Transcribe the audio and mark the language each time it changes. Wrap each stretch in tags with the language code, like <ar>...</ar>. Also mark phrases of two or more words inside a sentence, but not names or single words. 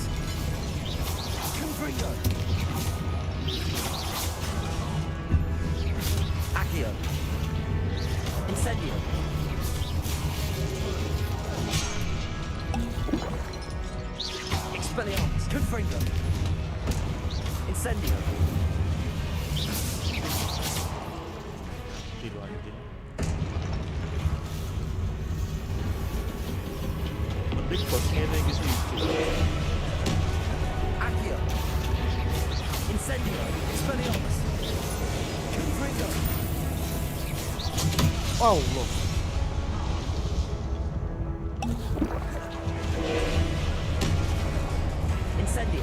<jv>Confringo. Accio. Incendio. Expelliarmus. Confringo. Incendio. Kilo anjing. Mending bos ngene iki sih. Accio. Incendio. Expelliarmus. Confringo. Allah. Incendio.</jv>